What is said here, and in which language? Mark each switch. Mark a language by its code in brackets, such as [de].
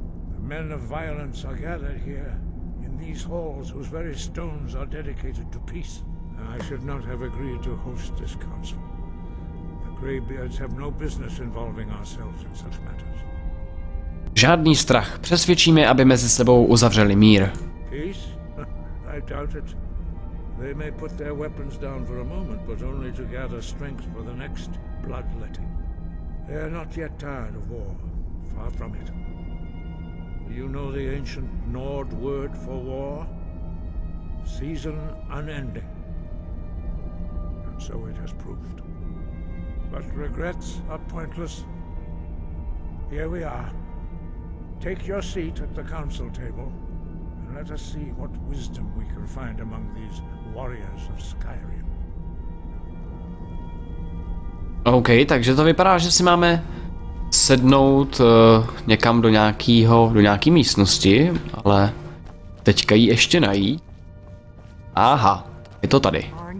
[en] The men of violence are gathered here in these halls whose very stones are dedicated to peace. And I should not have agreed to host this council. The Greybeards have no business involving ourselves in such matters. [cs] Žádný strach, přesvědčíme, aby mezi sebou uzavřeli mír. [en] Peace? I doubt it. They may put their weapons down for a moment, but only to gather strength for the next bloodletting. They are not yet tired of war. Far from it. You know the ancient Nord word for war? Season unending. And so it has proved. But regrets are pointless. Here we are. Take your seat at the council table. Let us see what wisdom we can find among these warriors of Skyrim. [cs] OK, takže to vypadá, že si máme sednout někam do nějaký místnosti, ale teďka ji ještě najít. Aha, je to tady.